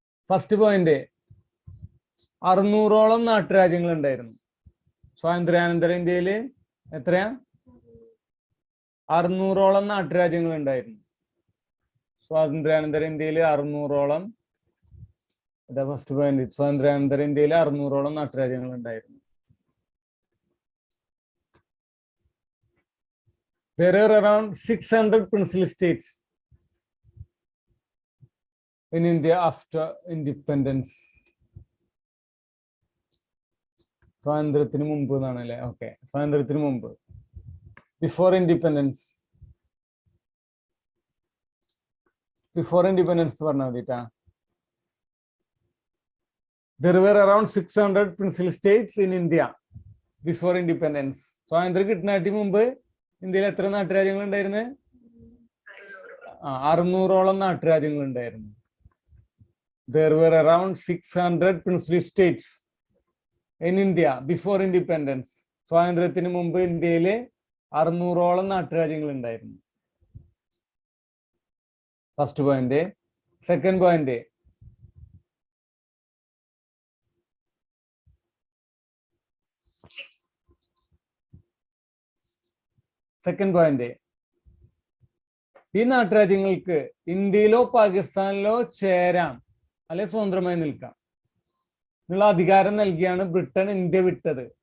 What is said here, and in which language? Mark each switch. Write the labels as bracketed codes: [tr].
[ml] First point, 600ഓളം നാട്ടുരാജ്യങ്ങൾ ഉണ്ടായിരുന്നു സ്വാതന്ത്ര്യാനന്തര ഇന്ത്യയില്. എത്രയാ? 600ഓളം നാട്ടുരാജ്യങ്ങൾ ഉണ്ടായിരുന്നു സ്വാതന്ത്ര്യാനന്തര ഇന്ത്യയിൽ. 600ഓളം, ഇതാ ഫസ്റ്റ് പോയിന്റ്. സ്വാതന്ത്ര്യാനന്തര ഇന്ത്യയിൽ 600ഓളം നാട്ടുരാജ്യങ്ങൾ ഉണ്ടായിരുന്നു. [en] There are around 600 princely states in India after independence. [ml] സ്വാതന്ത്ര്യത്തിന് മുമ്പ് എന്നാണ് അല്ലേ? ഓക്കെ, സ്വാതന്ത്ര്യത്തിന് മുമ്പ്, [en] Before independence. Before independence [ml] പറഞ്ഞാൽ മതിട്ടാ. [en] There were around 600 princely states in India before independence. [ml] സ്വാതന്ത്ര്യം കിട്ടുന്നതിന് മുമ്പ് ഇന്ത്യയിൽ എത്ര നാട്ടുരാജ്യങ്ങൾ ഉണ്ടായിരുന്നു? 600ഓളം നാട്ടുരാജ്യങ്ങൾ ഉണ്ടായിരുന്നു. [en] There were around 600 princely states in India before independence. [ml] സ്വാതന്ത്ര്യത്തിന് മുമ്പ് ഇന്ത്യയില് 600ഓളം നാട്ടുരാജ്യങ്ങൾ ഉണ്ടായിരുന്നു. First point. സെക്കൻഡ് പോയിന്റ്, ഈ നാട്ടുരാജ്യങ്ങൾക്ക് ഇന്ത്യയിലോ പാകിസ്ഥാനിലോ ചേരാം, അല്ലെ സ്വതന്ത്രമായി നിൽക്കാം എന്നുള്ള അധികാരം നൽകിയാണ് ബ്രിട്ടൻ ഇന്ത്യ വിട്ടത്.